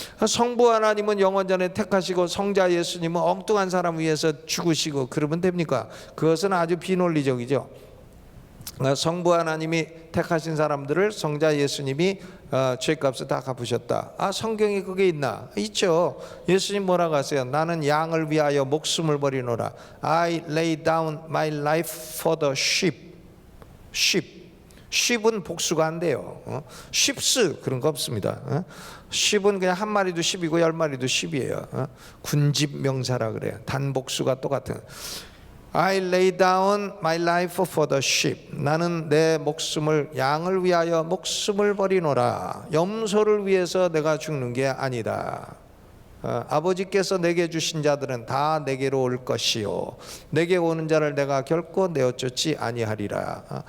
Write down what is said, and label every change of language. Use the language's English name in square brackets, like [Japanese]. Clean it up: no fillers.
[Korean] 성부 하나님은 영원전에 택하시고 성자 예수님은 엉뚱한 사람 위해서 죽으시고 그러면 됩니까? 그것은 아주 비논리적이죠. 성부 하나님이 택하신 사람들을 성자 예수님이 죄값을 다 갚으셨다. 아 성경에 그게 있나? 있죠. 예수님 뭐라고 하세요? 나는 양을 위하여 목숨을 버리노라. [English] I lay down my life for the sheep. [Korean] sheep은 복수가 안 돼요. sheeps 그런 거 없습니다. sheep은 그냥 한 마리도 10이고 10마리도 10이에요. 군집 명사라 그래요. 단복수가 똑같은. [English] I lay down my life for the sheep. [Korean] 나는 내 목숨을, 양을 위하여 목숨을 버리노라. 염소를 위해서 내가 죽는 게 아니다. 아버지께서 내게 주신 자들은 다 내게로 올 것이요, 내게 오는 자를 내가 결코 내어쫓지 아니하리라.